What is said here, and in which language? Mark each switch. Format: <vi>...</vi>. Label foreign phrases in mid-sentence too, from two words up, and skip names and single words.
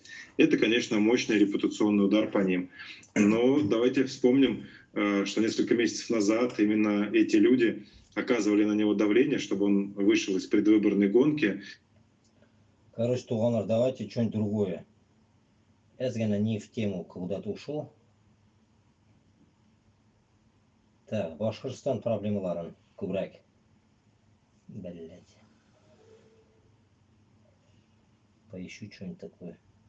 <ru>Это, конечно, мощный репутационный удар по ним. Но давайте вспомним, что несколько месяцев назад именно эти люди оказывали на него давление, чтобы он вышел из предвыборной гонки. Короче, туғандар, давайте что-нибудь другое. Эзгана не в тему куда-то ушел. Так,</ru> <tt>Башкортостан проблемаларын күбрәк.</tt> <ru>Блять. Поищу что-нибудь такое.</ru>